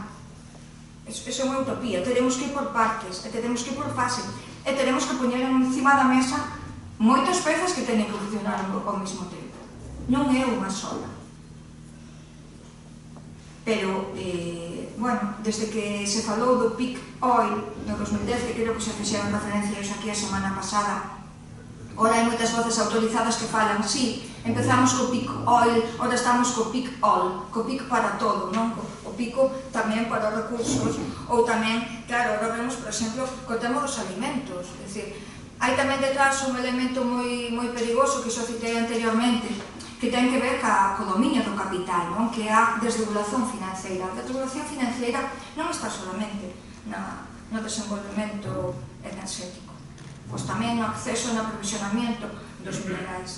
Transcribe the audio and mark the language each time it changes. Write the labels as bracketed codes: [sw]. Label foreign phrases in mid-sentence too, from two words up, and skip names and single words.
[gl] Eso é unha utopía. Teremos que ir por partes, e teremos que ir por fase, e teremos que poñer encima da mesa moitas pezas que teñen que funcionar ao mesmo tempo. Non é unha sola. Pero, bueno, desde que se falou do [en] peak oil [gl] no 2010, que creo que se fixeron referencias aquí a semana pasada, ora hai moitas voces autorizadas que falan, sí, empezamos co [en] peak oil, [gl] ora estamos co [en] peak oil, [gl] co peak para todo, non? O pico tamén para os recursos, ou tamén, claro, ora vemos, por exemplo, co tema dos alimentos, é dicir, hai tamén detrás un elemento moi perigoso que xo citei anteriormente, que ten que ver co dominio do capital, non? Que é a desregulación financeira. A desregulación financeira non está solamente no desenvolvemento enerxético, pois tamén no acceso e no aprovisionamento dos minerais.